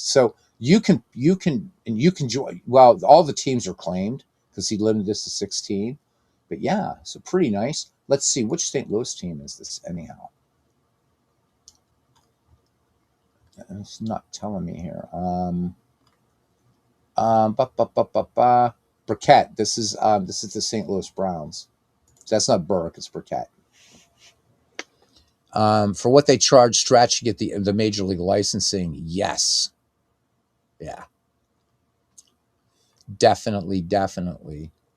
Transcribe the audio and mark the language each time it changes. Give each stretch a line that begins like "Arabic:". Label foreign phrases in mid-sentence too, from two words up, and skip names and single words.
English: So you can join. Well, all the teams are claimed because he limited this to 16. But yeah, so pretty nice. Let's see, which St. Louis team is this anyhow? It's not telling me here. Ba, ba, ba, ba, ba. Burkett. This is the St. Louis Browns. So that's not Burke. It's Burkett. For what they charge, Stretch, you get the major league licensing. Yes. Yeah. Definitely.